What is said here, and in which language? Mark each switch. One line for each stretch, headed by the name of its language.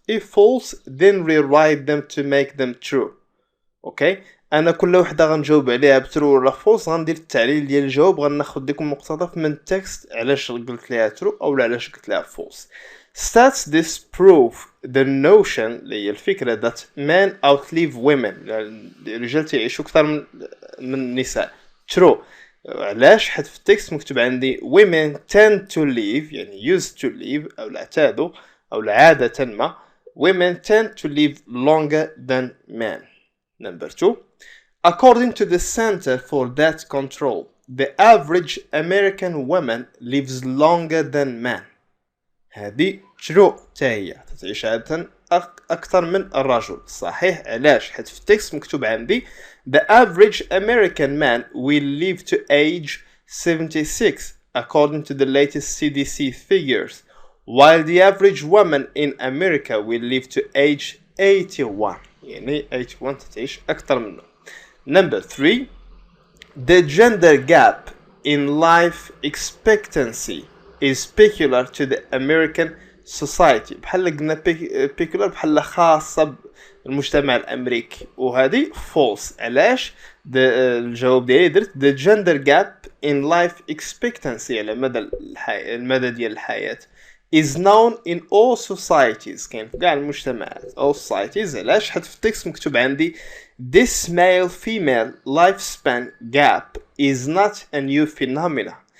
English: If false then rewrite them to make them true.
Arabic: اوكي انا كل وحده غنجاوب عليها بترو ولا فولس غندير التعليل ديال الجواب غناخذ لكم مقتطف من التكست علاش قلت ليها ترو او علاش قلت ليها فولس.
English: Stats this prove the notion
Arabic: اللي هي الفكره
English: that men outlive women
Arabic: الرجال تعيشوا اكثر من النساء. ترو علاش حيت في التكست مكتوب عندي
English: women tend to live يعني used to live
Arabic: او اعتادوا او عاده ما
English: women tend to live longer than men. Number 2 according to the Center for That Control the average American woman lives longer than men.
Arabic: هذه true تاهي تعيش عادة أكثر من الرجل. صحيح علاش حيت في التكست مكتوب عندي
English: the average American man will live to age 76 according to the latest CDC figures while the average woman in America will live to age 81
Arabic: يعني 81 تعيش أكثر منه.
English: Number 3 the gender gap in life expectancy is peculiar to the American society.
Arabic: بحال قلنا peculiar بحال خاصة بالمجتمع الأمريكي وهذه false. علاش الجواب ديالي درت
English: the gender gap in life expectancy
Arabic: على المدى ديال الحياة
English: is known in all societies
Arabic: كاين في كاع المجتمعات
English: all societies.
Arabic: علاش حيت في التكست مكتوب عندي
English: this male female lifespan gap is not a new phenomenon.